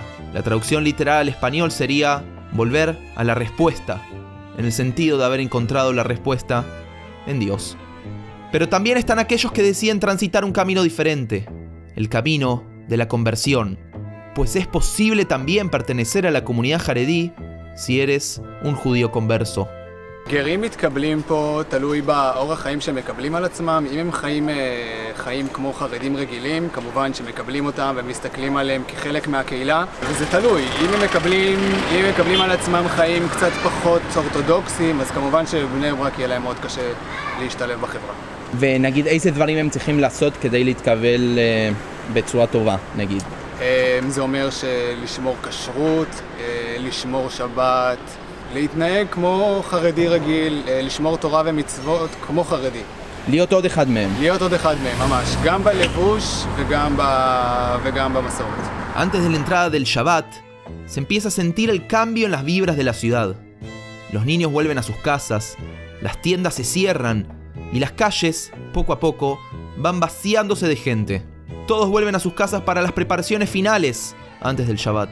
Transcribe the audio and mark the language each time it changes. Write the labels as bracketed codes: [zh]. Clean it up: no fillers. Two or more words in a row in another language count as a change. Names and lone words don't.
[es] La traducción literal al español sería volver a la respuesta, en el sentido de haber encontrado la respuesta en Dios. Pero también están aquellos que deciden transitar un camino diferente, el camino de la conversión, pues es posible también pertenecer a la comunidad jaredí si eres un judío converso. [he] גרים מתקבלים פה תלוי באורח חיים שהם מקבלים על עצמם. אם הם חיים כמו חרדים רגילים, כמובן שמקבלים אותם ומסתכלים עליהם כחלק מהקהילה, וזה תלוי. אם הם מקבלים על עצמם חיים קצת פחות אורתודוקסיים, אז כמובן שבבני ברק יהיה להם מאוד קשה להשתלב בחברה. ונגיד איזה דברים הם צריכים לעשות כדי להתקבל בצורה טובה, נגיד? זה אומר לשמור כשרות, לשמור שבת, להתנהג כמו חרדי רגיל, לשמור תורה ומצוות כמו חרדי. להיות עוד אחד מהם. להיות עוד אחד מהם, ממש. גם בלבוש וגם במסורת. [es] Antes de la entrada del Shabbat, se empieza a sentir el cambio en las vibras de la ciudad. Los niños vuelven a sus casas, las tiendas se cierran y las calles, poco a poco, van vaciándose de gente. Todos vuelven a sus casas para las preparaciones finales antes del Shabbat.